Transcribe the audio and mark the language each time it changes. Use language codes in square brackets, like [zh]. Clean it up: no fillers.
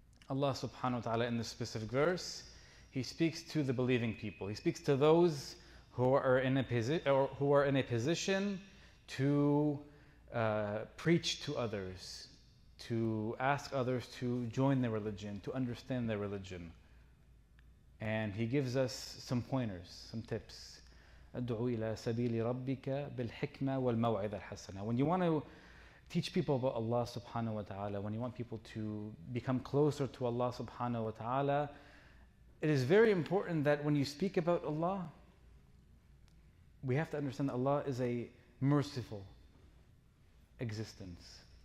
[en] Allah subhanahu wa ta'ala in this specific verse, He speaks to the believing people. He speaks to those who are in a position to preach to others, to ask others to join their religion, to understand their religion. And He gives us some pointers, some tips. [ar] ادعو إلى سبيل ربك بالحكمة والموعظة الحسنة. [en] When you want to teach people about Allah subhanahu wa ta'ala, when you want people to become closer to Allah subhanahu wa ta'ala, it is very important that when you speak about Allah, we have to understand that Allah is a merciful existence.